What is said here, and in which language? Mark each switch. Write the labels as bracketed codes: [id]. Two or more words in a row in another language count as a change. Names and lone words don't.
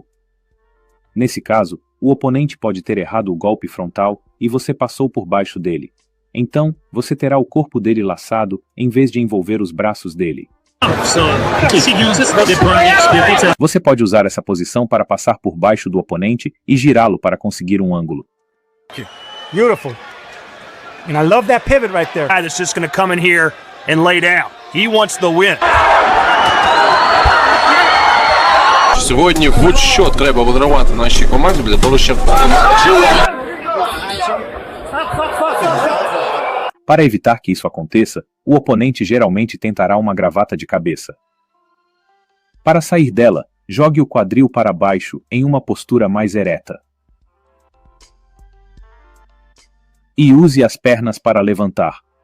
[pt] Nesse caso, o oponente pode ter errado o golpe frontal e você passou por baixo dele. Então, você terá o corpo dele laçado em vez de envolver os braços dele. Você pode usar essa posição para passar por baixo do oponente e girá-lo para conseguir um ângulo. [en] Beautiful. And I love that pivot right there. Guy that's just going to come in here and lay down. He wants the win. [uk] Сьогодні будь-що треба вигравати нашій команді для того, щоб... [pt] Para evitar que isso aconteça, o oponente geralmente tentará uma gravata de cabeça. Para sair dela, jogue o quadril para baixo em uma postura mais ereta. E use as pernas para levantar.